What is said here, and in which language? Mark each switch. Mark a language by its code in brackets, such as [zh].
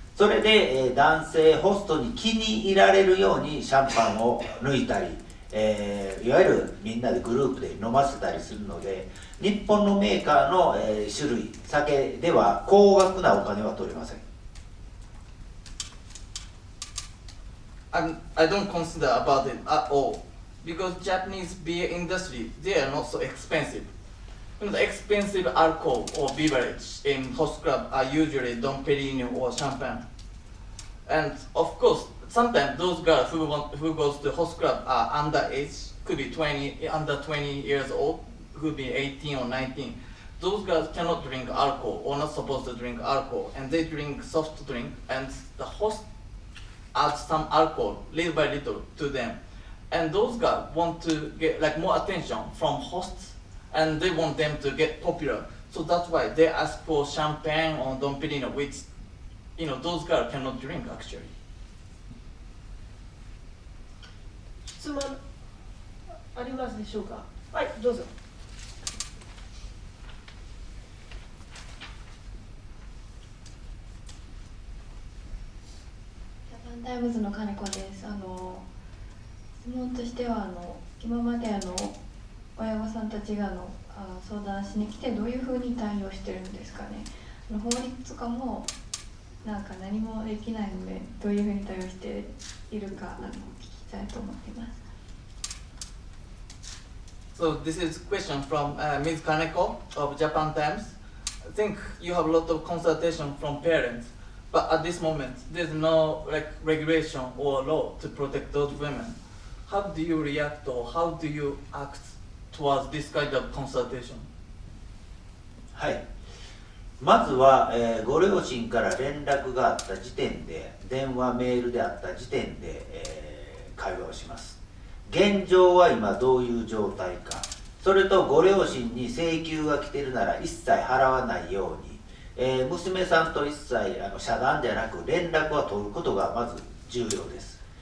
[ja] それで、男性ホストに気に入られるようにシャンパンを抜いたり、いわゆるみんなでグループで飲ませたりするので、日本のメーカーの、種類、酒では高額なお金は取れません。 [en] I don't consider about it at all because Japanese beer industry, they are not so expensive. The expensive alcohol or beverage in host club are usually Dom Perignon or champagne. And of course, sometimes those girls who goes to host club are underage, could be under 20 years old, could be 18 or 19. Those girls cannot drink alcohol or not supposed to drink alcohol, and they drink soft drink, and the host adds some alcohol little by little to them. And those girls want to get like more attention from hosts, and they want them to get popular. So that's why they ask for champagne or Dom Perignon, which those girls cannot drink actually. [ja] 質問ありますでしょうか？はい、どうぞ。ジャパンタイムズの金子です。質問としては今まで親御さんたちが相談しに来てどういうふうに対応してるんですかね。法律とかもなんか何もできないのでどういうふうに対応しているか聞きたいと思っています。 [en] So this is a question from Ms. Kaneko of Japan Times. I think you have a lot of consultation from parents, but at this moment there's no regulation or law to protect those women. How do you react or how do you act towards this kind of consultation? [ja] はい。まずは、ご両親から連絡があった時点で、電話、メールであった時点で、会話をします。現状は今どういう状態か、それとご両親に請求が来てるなら一切払わないように、娘さんと一切遮断じゃなく連絡は取ることがまず重要です。